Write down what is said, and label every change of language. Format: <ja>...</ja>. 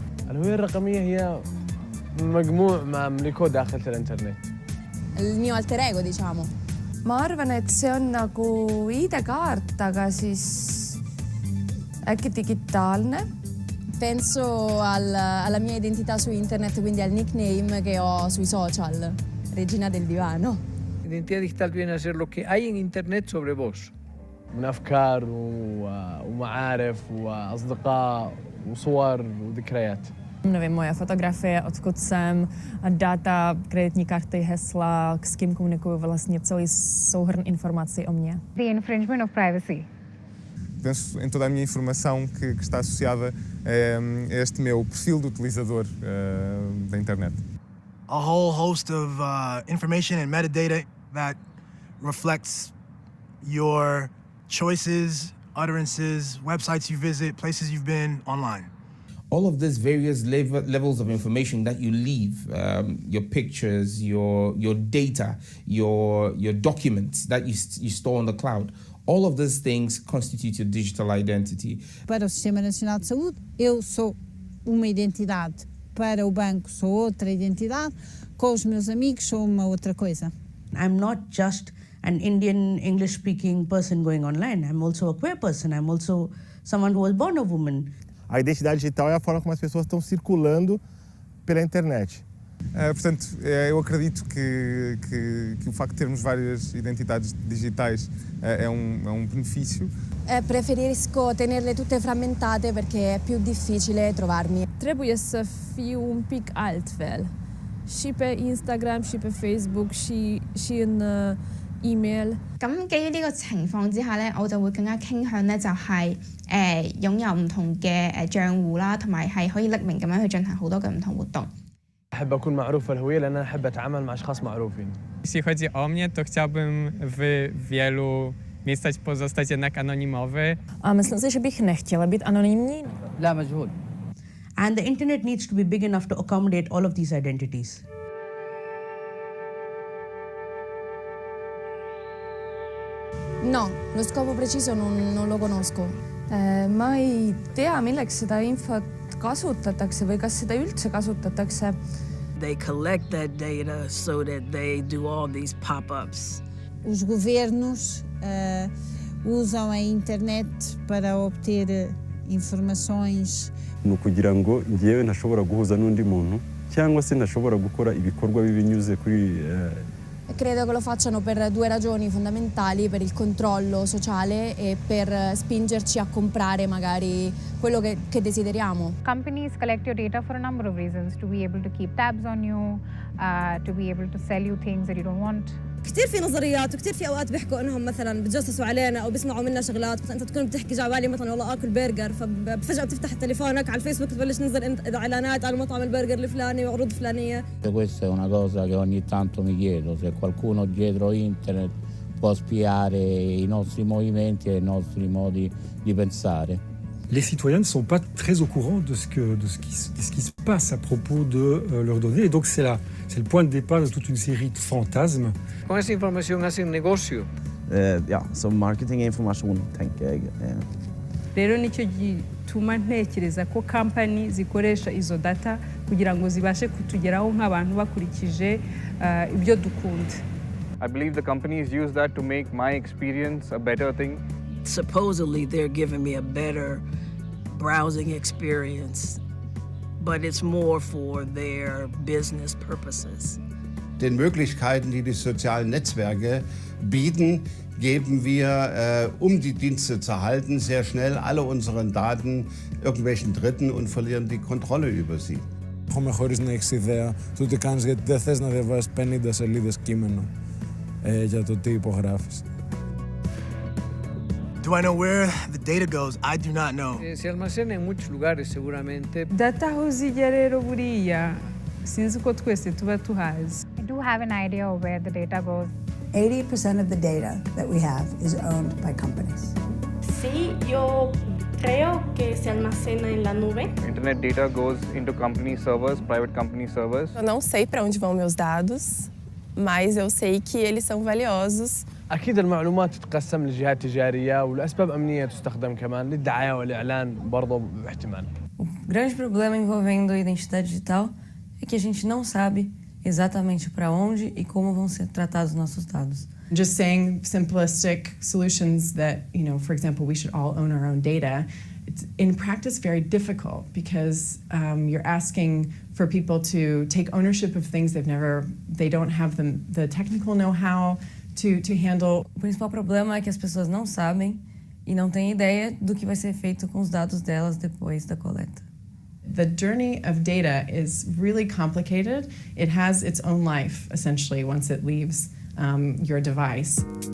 <ar>الهوية الرقمية هي مجموع ما أملكه داخل الإنترنت.</ar> <it>Il mio alter ego, diciamo.</it> <et>Ma arvan, et see on nagu ID-kaart, aga siis äkki digitaalne?</et> <it>Penso alla mia identità su internet, quindi al nickname che ho sui social, Regina del Divano.</it> <es>Identidad digital viene a ser lo que hay en internet sobre vos.</es> <ar>من أفكار ومعارف وأصدقاء وصور وذكريات.</ar> <cs>Nevím, moje fotografie, odkud jsem, data, kreditní karty, hesla, s kým komunikuju, vlastně celý souhrn informací o mně.</cs> <en>The infringement of privacy.</en> <pt>Penso em toda a minha informação que está associada a este meu perfil de utilizador da internet.</pt> <en>A whole host of information and metadata that reflects your choices, utterances, websites you visit, places you've been online. All of these various levels of information that you leave, your pictures, your data, your documents that you store on the cloud, all of these things constitute your digital identity.</en> <pt>Para o Sistema Nacional de Saúde, eu sou uma identidade. Para o banco, sou outra identidade. Com os meus amigos, sou uma outra coisa.</pt> <en>I'm not just an Indian English-speaking person going online. I'm also a queer person. I'm also someone who was born a woman.</en> <pt>A identidade digital é a forma como as pessoas estão circulando pela internet. Portanto, eu acredito que o facto de termos várias identidades digitais é um benefício.</pt> <it>Preferisco tenerle tutte frammentate perché è più difficile trovarmi.</it> <ro>Trebuie să fiu un pic altfel. Și pe Instagram, și pe Facebook, și în email。</ro> <yue>咁基於呢個情況之下咧，我就會更加傾向咧就係擁有唔同嘅帳戶啦，同埋係可以匿名咁樣去進行好多嘅唔同活動。</yue> <ar>أحب أكون معروف الهوية لأن أنا أحب أتعامل مع أشخاص معروفين.</ar> <pl>Jeśli chodzi o mnie, to chciałbym w wielu miejscach pozostać jednak anonimowy.</pl> <cs>A myslím si, že bych nechtěla být anonymní.</cs> <ar>لا مجهول.</ar> <en>And the internet needs to be big enough to accommodate all of these identities.</en> <it>No, lo scopo preciso non lo conosco.</it> <et>Ma ei tea, milleks seda infot kasutatakse või kas seda üldse kasutatakse.</et> <en>They collect that data so that they do all these pop-ups.</en> <pt>Os governos usam a internet para obter informações.</pt> <rw>Ni ukugira ngo njyewe ntashobora guhuza n'undi muntu cyangwa se ntashobora gukora ibikorwa bibinyuze kuri</rw> <it>Credo che lo facciano per due ragioni fondamentali, per il controllo sociale e per spingerci a comprare magari quello che desideriamo.</it> <en>Companies collect your data for a number of reasons, to be able to keep tabs on you, to be able to sell you things that you don't want.</en> <ar>كثير في نظريات وكثير في اوقات بيحكوا انهم مثلا بتجسسوا علينا او بيسمعوا منا شغلات، مثلا انت تكون بتحكي جوالي مثلا والله اكل برجر، ففجاه بتفتح تليفونك على الفيسبوك تبلش تنزل اعلانات على مطعم البرجر الفلاني وعروض فلانيه.</ar> <it>Questa è una cosa che ogni tanto mi chiedo, se qualcuno dietro internet può spiare i nostri movimenti e i nostri modi di pensare.</it> <fr>Les citoyens ne sont pas très au courant de ce qui se passe à propos de leurs données. Et donc c'est le point de départ de toute une série de fantasmes.</fr> <es>Con esa información hacen negocio.</es> <sv>Ja, som marketinginformation tänker jag.</sv> <rw>Rero nicyo gituma ntekereza ko kampani zikoresha izo data kugira ngo zibashe kutugeraho nk'abantu bakurikije ibyo dukunda.</rw> <en>I believe the companies use that to make my experience a better thing. Supposedly they're giving me a better browsing experience, but it's more for their business purposes.</en> <de>Den Möglichkeiten, die die sozialen Netzwerke bieten, geben wir, um die Dienste zu erhalten, sehr schnell alle unseren Daten irgendwelchen Dritten und verlieren die Kontrolle über sie.</de> <el>Έχουμε χωρίς να έχεις ιδέα του τι κάνεις, γιατί δεν θες να διαβάσεις 50 σελίδες κείμενο για το τι υπογράφεις.</el> <en>Do I know where the data goes? I do not know.</en> <es>Se almacena en muchos lugares seguramente.</es> <rw>Data aho zijya rero buriya sinzi ko twese tuba tuhazi.</rw> <en>I do have an idea of where the data goes. 80% of the data that we have is owned by companies.</en> <es>Sí, yo creo que se almacena en la nube.</es> <en>Internet data goes into company servers, private company servers.</en> <pt>Eu não sei para onde vão meus dados, mas eu sei que eles são valiosos.</pt> <ar>أكيد المعلومات تتقسم لجهات تجارية ولأسباب أمنية تستخدم كمان للدعاية والإعلان برضه باحتمال.</ar> <pt>O grande problema envolvendo a identidade digital é que a gente não sabe exatamente para onde e como vão ser tratados nossos dados.</pt> <en>Just saying simplistic solutions that, for example, we should all own our own data, it's in practice very difficult because you're asking for people to take ownership of things they don't have the technical know-how to handle.</en> <pt>O principal problema é que as pessoas não sabem e não têm ideia do que vai ser feito com os dados delas depois da coleta.</pt> <en>The journey of data is really complicated. It has its own life, essentially, once it leaves your device.</en>